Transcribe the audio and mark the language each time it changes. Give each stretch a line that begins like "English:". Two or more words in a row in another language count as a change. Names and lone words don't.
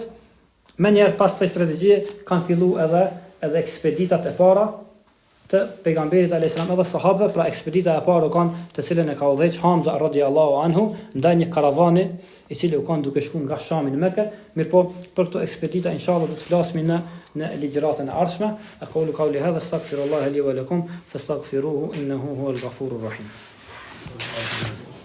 Albanian: Më njëherë pas kësaj strategjie kanë filluar edhe ekspeditat e para të pejgamberit
Arabic: عليه السلام
Albanian: edhe sahabëve, pra ekspedita e parë kanë të cilën e ka udhëheq Hamza
Arabic: رضي الله عنه
Albanian: ndaj një karavani i cili u kanë duke shkuar nga Shami në Mekë. Mirpo për këto ekspedita inshallah do të flasim në ligjëratën e ardhshme.
Arabic: أقول قولي هذا أستغفر الله لي ولكم فاستغفروه إنه هو الغفور الرحيم.